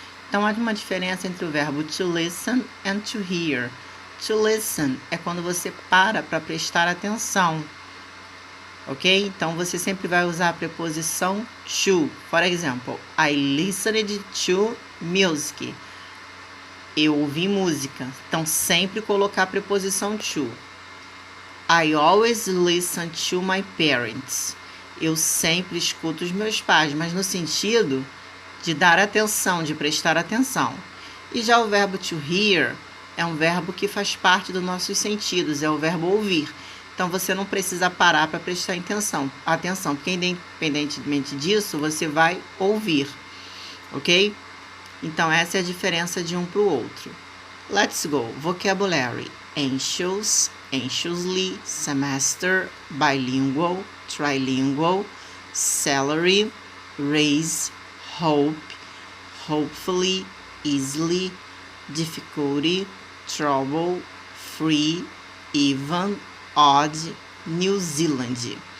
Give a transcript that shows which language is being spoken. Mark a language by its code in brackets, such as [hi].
[pt] Então, há uma diferença entre o verbo to listen and to hear. To listen é quando você para prestar atenção. Ok? Então, você sempre vai usar a preposição to. [en] For example, I listened to music. [pt] Eu ouvi música. Então, sempre colocar a preposição to. [en] I always listen to my parents. [pt] Eu sempre escuto os meus pais, mas no sentido de dar atenção, de prestar atenção. E já o verbo to hear é um verbo que faz parte dos nossos sentidos, é o verbo ouvir. Então, você não precisa parar para prestar atenção, porque independentemente disso, você vai ouvir, ok? Então, essa é a diferença de um para o outro. [en] Let's go. Vocabulary. Anxious, anxiously, semester, bilingual, trilingual, salary, raise, hope, hopefully, easily, difficulty, trouble, free, even, odd, New Zealand.